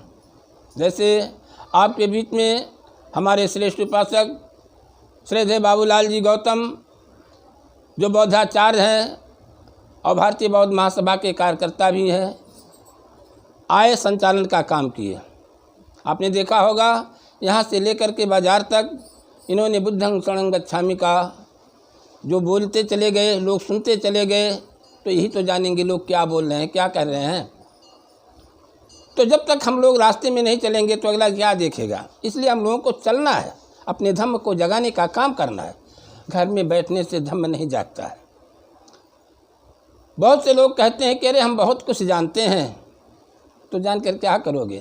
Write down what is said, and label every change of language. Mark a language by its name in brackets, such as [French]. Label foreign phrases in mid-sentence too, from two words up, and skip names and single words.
[Hindi] जैसे आपके बीच में हमारे श्रेष्ठ उपासक श्रीधर बाबूलाल जी गौतम जो बौद्धाचार्य हैं और भारतीय बौद्ध महासभा के कार्यकर्ता भी हैं, आय संचालन का काम किए। आपने देखा होगा यहाँ से लेकर के बाज़ार तक इन्होंने [Pali] बुद्धं शरणं गच्छामि [Hindi] का जो बोलते चले गए, लोग सुनते चले गए, तो यही तो जानेंगे लोग क्या बोल रहे हैं, क्या कर रहे हैं। तो जब तक हम लोग रास्ते में नहीं चलेंगे तो अगला क्या देखेगा। इसलिए हम लोगों को चलना है, अपने धम्म को जगाने का काम करना है। घर में बैठने से धम्म नहीं जागता है। बहुत से लोग कहते हैं कि अरे हम बहुत कुछ जानते हैं, तो जान कर क्या करोगे?